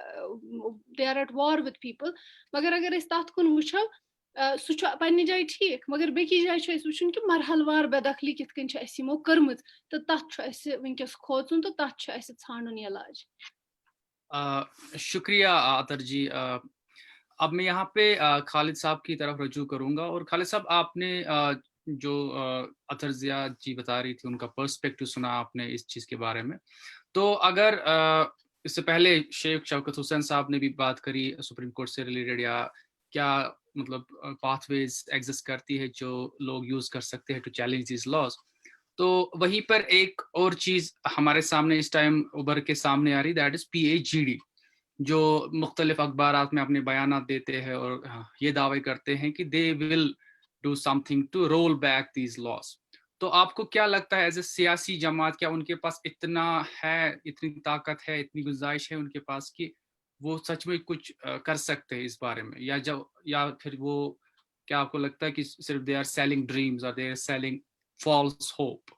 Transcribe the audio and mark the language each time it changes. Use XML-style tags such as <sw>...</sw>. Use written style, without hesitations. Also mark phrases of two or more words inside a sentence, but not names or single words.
<en>they are at war with people</en> <ks>مگر اگر أسۍ تتھ کُن وٕچھو سُہ چھُ پننہِ جایہِ ٹھیٖک مگر بیٚکِس جایہِ چھُ اَسہِ وٕچھُن کہِ مرحل وار بے دخلی کِتھ کٔنۍ چھِ اَسہِ یِمو کٔرمٕژ تہٕ تتھ چھُ اَسہِ وٕنکیٚس کھوژُن تہٕ تتھ چھُ اَسہِ ژھانڈُن علاج.</ks> <ur>شکریہ عطر جی. اب میں یہاں پہ خالد صاحب کی طرف رجوع کروں گا اور خالد صاحب آپ نے جو عطر ضیاء جی بتا رہی تھی ان کا پرسپیکٹو سنا آپ نے اس چیز کے بارے میں تو اگر اس سے پہلے شیخ شوکت حسین صاحب نے بھی بات کری سپریم کورٹ سے ریلیٹڈ یا کیا مطلب</ur> <en>pathways exist</en> <ur>کرتی ہے جو لوگ یوز کر سکتے ہیں</ur> <en>to challenge these laws</en> <ur>تو وہیں پر ایک اور چیز ہمارے سامنے اس ٹائم ابھر کے سامنے آ رہی</ur> <en>that is</en> <ur>PhD جو مختلف اخبارات میں اپنے بیانات دیتے ہیں اور یہ دعوے کرتے ہیں کہ</ur> <en>they will do some thing to roll back these laws.</en> <ur>تو آپ کو کیا لگتا ہے</ur> <en>as a</en> <ur>سیاسی جماعت کیا ان کے پاس اتنا ہے اتنی طاقت ہے اتنی گنجائش ہے ان کے پاس کہ وہ سچ میں کچھ کر سکتے ہیں اس بارے میں یا پھر وہ کیا آپ کو لگتا ہے کہ صرف</ur> <en>they are selling dreams</en> <ur>اور</ur> <en>they are selling false hope?</en>